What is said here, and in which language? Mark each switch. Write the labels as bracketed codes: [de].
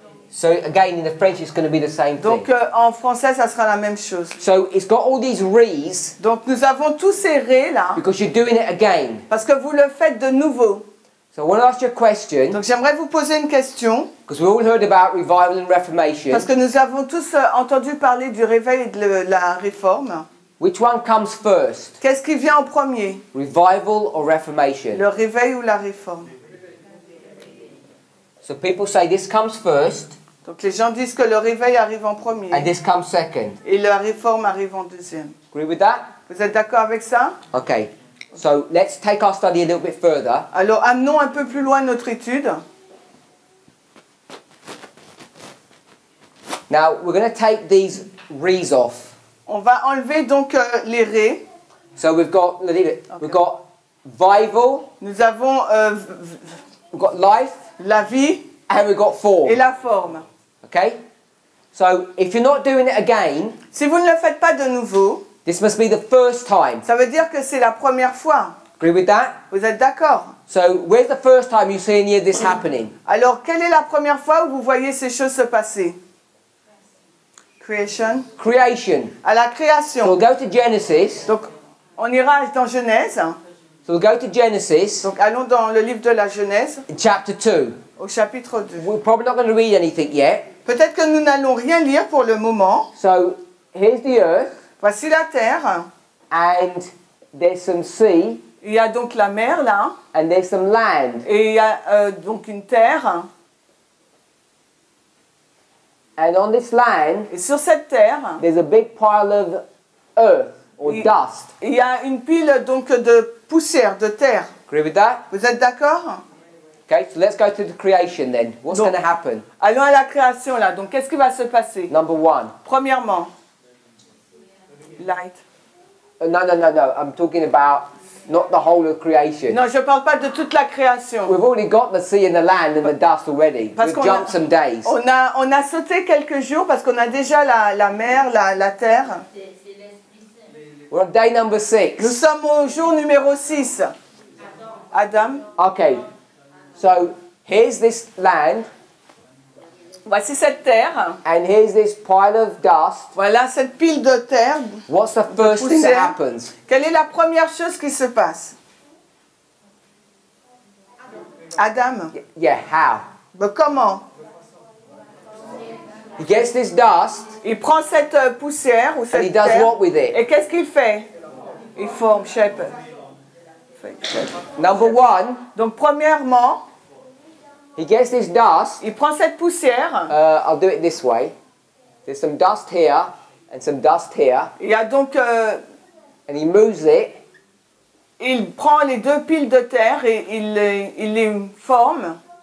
[en] So again, in the French, it's going to be the same thing. [fr] Donc en français, ça sera la même chose. [en] So it's got all these re's [fr] Donc nous avons tous ces ré là, [en] because you're doing it again. [fr] parce que vous le faites de nouveau. [en] So I want to ask you a question, [fr] Donc j'aimerais vous poser une question, [en] because we all heard about revival and reformation. [fr] parce que nous avons tous entendu parler du réveil et de la réforme. [en] Which one comes first? [fr] Qu'est-ce qui vient en premier? [en] Revival or reformation? [fr] Le réveil ou la réforme? [en] So people say this comes first [fr] Donc les gens disent que le réveil arrive en premier [en] and this comes second. [fr] et la réforme arrive en deuxième. [en] Agree with that? [fr] Vous êtes d'accord avec ça? [en] Okay. So let's take our study a little bit further. [fr] Alors amenons un peu plus loin notre étude. [en] Now we're going to take these re's off. [fr] On va enlever donc les raies. [en] So we've got vival, [fr] Nous avons [en] we've got life, [fr] la vie [en] and we've got form. [fr] et la forme. [en] Okay? So if you're not doing it again, [fr] Si vous ne le faites pas de nouveau, [en] this must be the first time. [fr] ça veut dire que c'est la première fois. [en] Agree with that? [fr] Vous êtes d'accord? [en] So where's the first time you see any of this happening? [fr] Alors, quelle est la première fois où vous voyez ces choses se passer? [en] Creation. Creation. [fr] À la [en] So we'll [fr] création. [en] go to Genesis. [fr] Donc, on ira dans Genèse. [en] So we'll go to Genesis, [fr] Donc, allons dans le livre de la Genèse, [en] chapter 2. [fr] au chapitre 2. [en] We're probably not going to read anything yet. [fr] Peut-être que nous n'allons rien lire pour le moment. [en] So here's the earth, [fr] Voici la terre. [en] and there's some sea, [fr] Il y a donc la mer là. [en] and there's some land. [fr] Et il y a donc une terre. [en] And on this land, [fr] Et sur cette terre, [en] there's a big pile of earth or [fr] il [en] dust. [fr] il y a une pile donc de poussière, de terre. [en] Agree with that? [fr] Vous êtes d'accord? [en] Okay, so let's go to the creation then. What's [fr] Donc- [en] going to happen? [fr] Allons à la création là. Donc, qu'est-ce qui va se passer? [en] Number one. [fr] Premièrement, [en] light. No. I'm talking about not the whole of creation. [fr] Non, je ne parle pas de toute la création. [en] We've already got the sea and the land and the dust already. [fr] Parce [en] We've [fr] qu'on a- [en] jumped some days. [fr] On a sauté quelques jours parce qu'on a déjà la mer, la terre. [en] We're on day number 6. [fr] Nous sommes au jour numéro 6. [en] Adam, Okay, so here's this land, [fr] voici cette terre. [en] and here's this pile of dust. [fr] Voilà cette pile de terre. [en] What's the first thing that [fr] poussière. [en] happens? [fr] Quelle est la première chose qui se passe? [en] Adam, Yeah, how? [fr] ben comment? [en] He gets this dust, [fr] Il prend cette poussière ou [en] and he [fr] cette [en] does [fr] terre. [en] what with it? [fr] Et qu'est-ce qu'il fait? Il forme [en] shape. Number one, [fr] Donc premièrement, [en] he gets this dust. [fr] il prend cette poussière. [en] I'll do it this way. There's some dust here and some dust here, [fr] Il y a donc, [en] and he moves it, [fr] il prend les deux piles de terre et il les forme.